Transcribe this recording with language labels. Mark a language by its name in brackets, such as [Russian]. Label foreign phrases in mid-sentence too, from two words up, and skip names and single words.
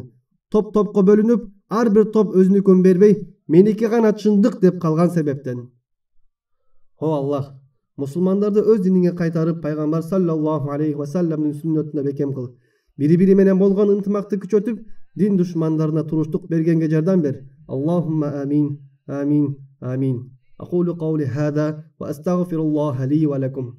[Kyrgyz] Топ-топко бөлүнүп, ар бир топ өзүнүкүн бербей, меники гана чындык деп калган себептен. О Аллах, мусулмандарды өз диниңе кайтарып, Пайгамбар [Arabic] صلى الله عليه وسلم [Kyrgyz] сүннөтүнө бекем кыл. Бири-бири менен болгон ынтымакты күчөтүп, дин душмандарына туруштук бергенге жардам бер. [Arabic] اللهم آمين آمين آمين. أقول قولي هذا وأستغفر الله لي ولكم.